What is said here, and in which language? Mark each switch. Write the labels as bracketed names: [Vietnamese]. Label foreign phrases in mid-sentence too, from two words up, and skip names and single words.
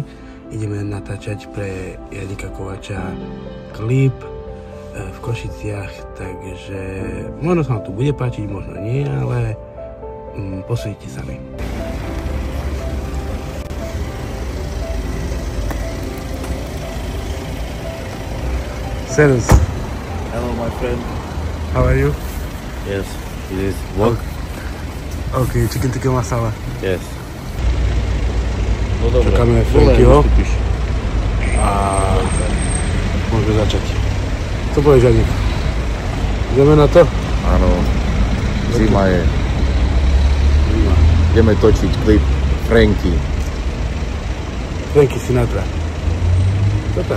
[Slovak] Ideme natáčať pre Janika Kovača klip v Košiciach, takže možno sa vám tu bude páčiť, možno nie, ale posúďte sami. Servus. [English] Hello, my friend. How are you? Yes, it is work. Okay, chicken tikka masala. [Slovak] Yes. No dobre. Čakáme Frankyho a môžeme začať. Co povieš, Janik? Ideme na to? Áno, zima je. Ideme točiť klip Franky. Franky Sinatra. Super.